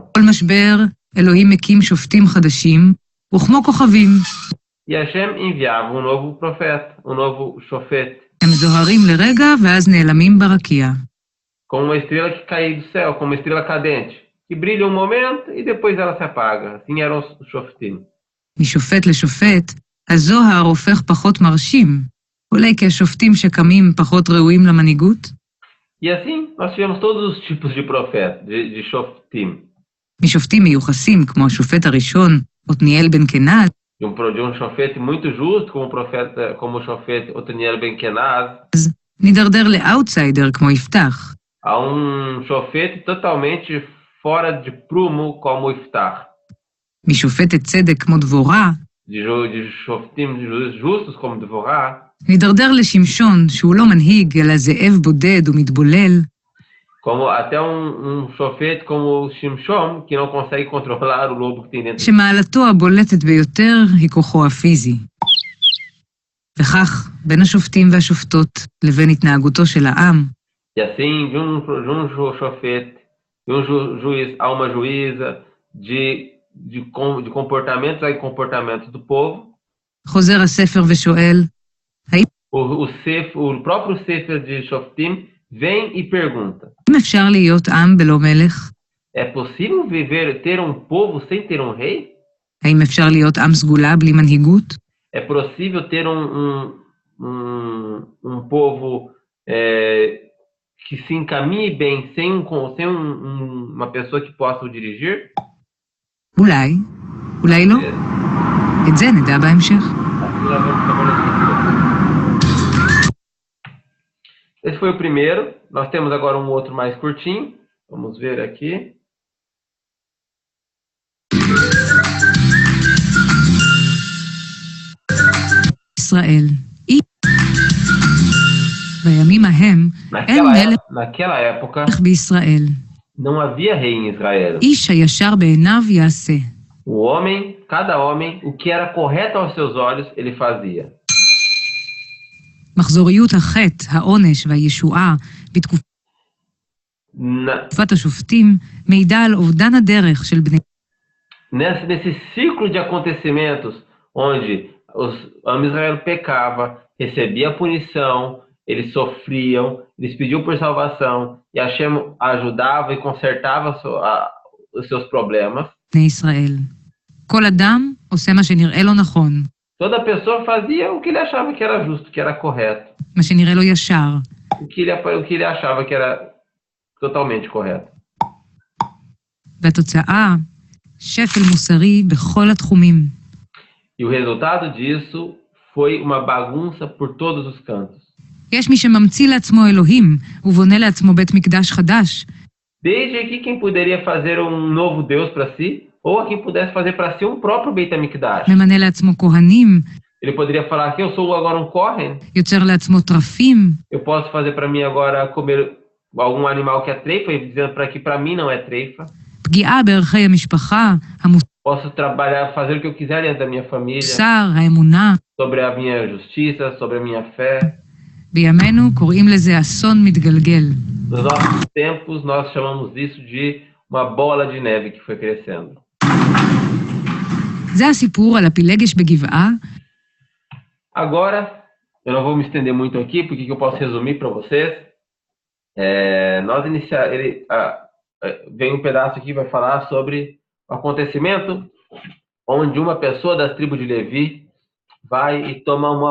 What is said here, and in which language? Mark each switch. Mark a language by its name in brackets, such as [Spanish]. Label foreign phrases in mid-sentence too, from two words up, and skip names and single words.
[Hebrew] כל משבר, אלוהים מקים שופטים חדשים, וכמו כוכבים. [Portuguese] E Hashem enviava novo profeta, novo shofet. [Hebrew] הם זוהרים לרגע ואז נעלמים ברקיע. [Portuguese] Como uma estrela que cai do céu, como uma estrela cadente, que brilha um momento e depois ela se apaga. Assim eram os shoftim. [Hebrew] משופט לשופט, הזוהר הופך פחות מרשים, אולי כי השופטים שקמים פחות ראויים למנהיגות? [Portuguese] E assim, nós tivemos todos os tipos de profetas, de shoftim. [Hebrew] משופטים מיוחסים, כמו השופט הראשון, עתניאל בן כנז, [Portuguese] De um shofet muito justo, como o shofet Otniel ben Kenaz, [Hebrew] נידרדר לאאוטסיידר, כמו יפתח. [Portuguese] a shofet totalmente fora de prumo, como Iftach. [Hebrew] משופטת צדק, כמו דבורה, [Portuguese] de shoftim justos, como Dvorah, [Hebrew] נידרדר לשמשון, שהוא לא מנהיג, אלא זאב בודד ומתבולל. [Portuguese] Como até shofet como o Shimshon, que não consegue controlar o lobo que tem dentro. [Hebrew] שמעלתו הבולטת ביותר היא כוחו הפיזי. וכך, בין השופטים והשופטות לבין התנהגותו של העם, [Portuguese] E assim, de shofet, de juiz a uma juíza, de comportamentos a comportamentos do povo, [Hebrew] חוזר הספר ושואל, [Portuguese] o próprio Sefer de Shoftim vem e pergunta: [Hebrew] אם אפשר להיות עם בלא מלך? [Portuguese] É possível ter povo sem ter rei? [Hebrew] האם אפשר להיות עם סגולה בלי מנהיגות? [Portuguese] É possível ter povo que se encaminhe bem sem uma pessoa que possa o dirigir? [Hebrew] אולי לא. את זה נדע בהמשך. [Portuguese] Assim nós vamos trabalhar. Esse foi o primeiro. Nós temos agora um outro mais curtinho. Vamos ver aqui. [Hebrew] ישראל. בימים ההם אין [Portuguese] naquela época, [Hebrew] מלך בישראל. [Portuguese] não havia rei em Israel. [Hebrew] איש הישר בעיניו יעשה. [Portuguese] O homem, cada homem, o que era correto aos seus olhos, ele fazia. [Hebrew] מחזוריות החטא, העונש והישועה בתקופת השופטים מעידה על אובדן הדרך של בני. [Portuguese] Nesse ciclo de acontecimentos, onde Israel pecava, recebia punição, eles sofriam, eles pediam por salvação, e Hashem ajudava e consertava os seus problemas. [Hebrew] ישראל. כל אדם עושה מה שנראה לו נכון. [Portuguese] Toda pessoa fazia o que ele achava que era justo, que era correto. [Hebrew] מה שנראה לו ישר. [Portuguese] O que ele achava que era totalmente correto. [Hebrew] והתוצאה, שפל מוסרי בכל התחומים. [Portuguese] E o resultado disso foi uma bagunça por todos os cantos. [Hebrew] יש מי שממציא לעצמו אלוהים ובונה לעצמו בית מקדש חדש. [Portuguese] Desde aqui quem poderia fazer um novo Deus para si, ou quem pudesse fazer para si um próprio Beit HaMikdash. [Hebrew] ממנה לעצמו כהנים. [Portuguese] Ele poderia falar que eu sou agora um Kohen. [Hebrew] יוצר לעצמו טרפים. [Portuguese] Eu posso fazer para mim agora comer algum animal que é treifa, e dizendo para que para mim não é treifa. [Hebrew] פגיעה בערכי המשפחה, [Portuguese] Posso trabalhar, fazer o que eu quiser dentro da minha família. [Hebrew] המוסר, האמונה. [Portuguese] Sobre a minha justiça, sobre a minha fé. [Hebrew] בימינו קוראים לזה אסון מתגלגל. [Portuguese] Nos nossos tempos, nós chamamos isso de uma bola de neve que foi crescendo. [Hebrew] זה הסיפור על הפילגש בגבעה. [Portuguese] Agora, eu não vou me estender muito aqui, porque que eu posso resumir para vocês. Vem um pedaço aqui que vai falar sobre o acontecimento onde uma pessoa das tribos de Levi vai e toma uma...